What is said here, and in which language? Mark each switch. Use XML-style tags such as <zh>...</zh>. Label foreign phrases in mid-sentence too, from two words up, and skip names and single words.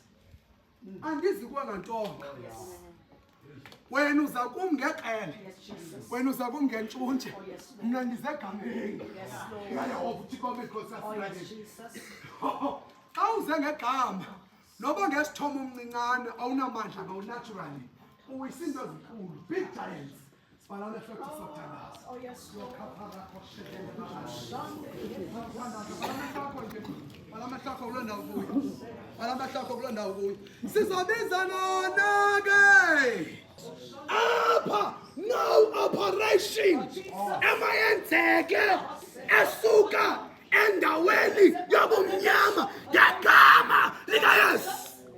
<xh>Andizi kwangantonga. Wena uza kum ngeqele.</xh> <en>Yes, Jesus.</en> <xh>Wena uza kum ngentshuntshe.</xh> <en>Oh, yes, Lord.</en> <xh>Mna ndize egameni.</xh> <en>Yes, Lord.</en> <xh>Ngayehova uThixo wobukhosi</xh> <en>Oh, yes,</en> <xh>waseMzantsi.</xh> <en>Jesus.</en> <xh>Xa uze ngegama noba ngesithomo omncinane awunamandla ngawunaturally uwisa into ezinkulu,</xh> <en>big giants.</en> <xh>Sibhala amehlo ethu sokuthandaza.</xh> <en>Oh, yes, Lord.</en> <xh>Sizobizana ke apha no operation emayenzeke esuka endaweni yobumnyama ngegama likaYesu.</xh>